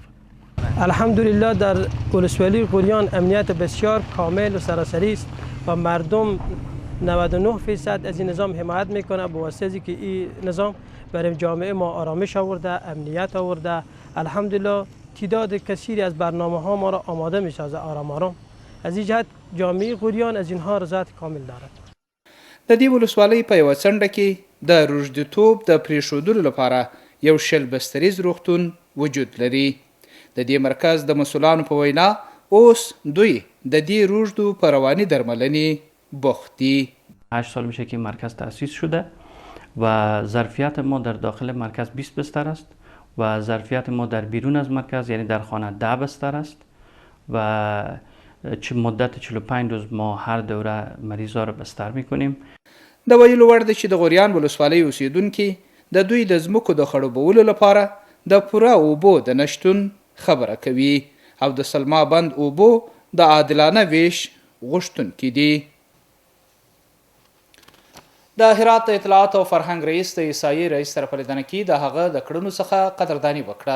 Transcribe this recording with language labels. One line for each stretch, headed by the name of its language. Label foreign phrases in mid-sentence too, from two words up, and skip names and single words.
Persian: الحمدلله در ولسوالی غوریان امنیت بسیار کامل و سراسری است و مردم 99% از این نظام حمایت میکنه به واسطه از اینکه این نظام برای جامعه ما آرامش آورده، امنیت آورده. الحمدلله تعداد کثیری از برنامه ها ما را آماده میسازه آرام آرام. از این جهت جامعه غوریان از اینها رضایت کامل دارد.
Pashto: د دې ولسوالۍ په یوه څنډه کې د روږديتوب د پرېښودلو لپاره یو شل بستریز روغتون وجود لري. د دې مرکز د مسؤلانو په وینا اوس دوی د دې روږدو په رواني درملنې بوخت دي.
Persian: 8 سال میشه که مرکز تأسیس شده و ظرفیت ما در داخل مرکز 20 بستر است و ظرفیت ما در بیرون از مرکز یعنی در خانه 10 بستر است و مدت 45 روز ما هر دوره مریضا رو بستر میکنیم.
Pashto: د ویلو وړ ده چې د غوریان ولسوالۍ اوسیدونکي د دوی د ځمکو د خړوبولو لپاره د پوره اوبو د نشتون خبره کوي او د سلما بند اوبو د عادلانه ویش غوښتونکي دي. د هرات اطلاعات او فرهنګ رئیس د ایسایي رئیس سره په لیدنه کې د هغه د کړنو څخه قدرداني وکړه.